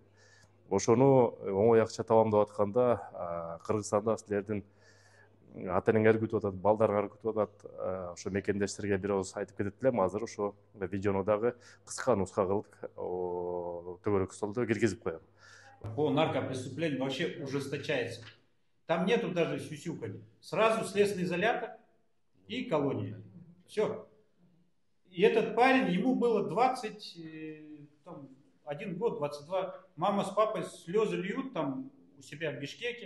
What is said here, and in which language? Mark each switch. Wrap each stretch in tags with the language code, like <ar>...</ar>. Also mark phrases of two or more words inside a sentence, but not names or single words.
<ky>Ошону оңой акча табам деп атканда Кыргызстанда силердин ата энеңер күтүп атат, балдарыңар күтүп атат. Ошо мекендештерге бир ооз айтып кетет элем. Азыр ошо видеону дагы кыска нуска кылып төгөлөк столдо киргизип коем.</ky> <ru>По наркопреступлению вообще ужесточается. Там нету даже сюсюканья. Сразу следственный изолятор и колония. Все. И этот парень, ему было 21 год, 22. Мама с папой слезы льют там у себя в Бишкеке.</ru>